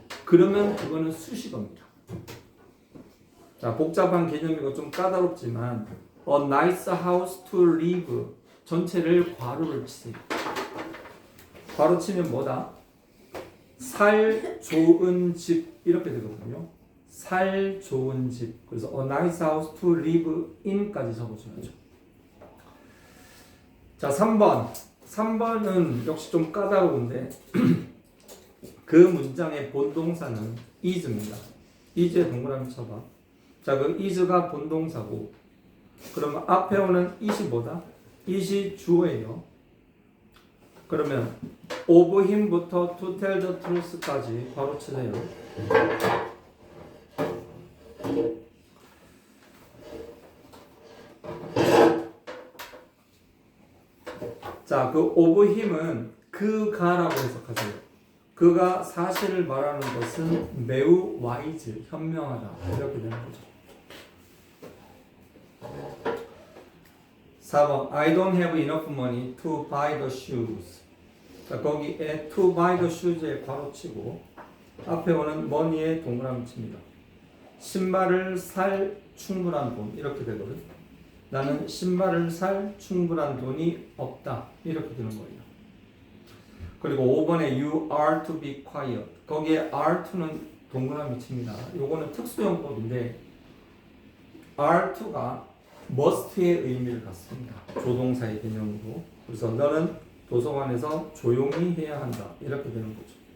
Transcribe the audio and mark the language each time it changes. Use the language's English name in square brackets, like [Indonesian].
[Korean] 그러면 그거는 수식어입니다. 자, 복잡한 개념이고 좀 까다롭지만 [English] a nice house to live [Korean] 전체를 괄호를 치세요. 괄호 치면 뭐다? 살 좋은 집 이렇게 되거든요. 살 좋은 집. 그래서 [English] a nice house to live in [Korean] 까지 적어줘야죠. 자, 3번. 3번은 역시 좀 까다로운데 그 문장의 본동사는 is입니다. is에 동그라미 쳐봐. 자, 그 is가 본동사고 그러면 앞에 오는 it이 뭐다? it이 주어예요. 그러면 [English] of him [Korean] 부터 [English] to tell the truth [Korean] 까지 바로 치세요. 자, 그 of him은 그가라고 해석하세요. 그가 사실을 말하는 것은 매우 wise, 현명하다. 이렇게 되는 거죠. [English] 4번 I don't have enough money to buy the shoes. [Korean] 자, 거기에 [English] to buy the shoes [Korean] 에 괄호 치고 앞에 오는 money에 동그라미 칩니다. 신발을 살 충분한 돈 이렇게 되거든. 나는 신발을 살 충분한 돈이 없다. 이렇게 되는 거예요. 그리고 5번에 [English] you are to be quiet. [Korean] 거기에 are to는 동그라미 칩니다. 요거는 특수용법인데 are to가 must의 의미를 갖습니다. 조동사의 개념으로. 그래서 너는 도서관에서 조용히 해야 한다. 이렇게 되는 거죠.